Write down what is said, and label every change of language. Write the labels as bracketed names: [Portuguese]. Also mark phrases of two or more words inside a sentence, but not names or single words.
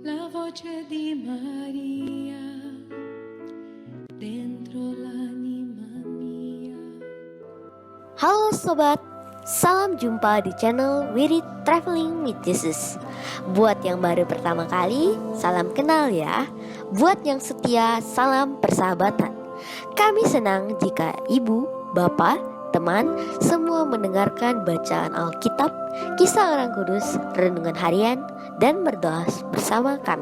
[Italian] voce di Maria dentro l'anima mia. [Indonesian] Halo sobat, salam jumpa di channel Wirid Traveling with Jesus. Buat yang baru pertama kali, salam kenal ya. Buat yang setia, salam persahabatan. Kami senang jika ibu, bapak, teman, semua mendengarkan bacaan Alkitab, kisah orang kudus, renungan harian, dan berdoa bersama kami.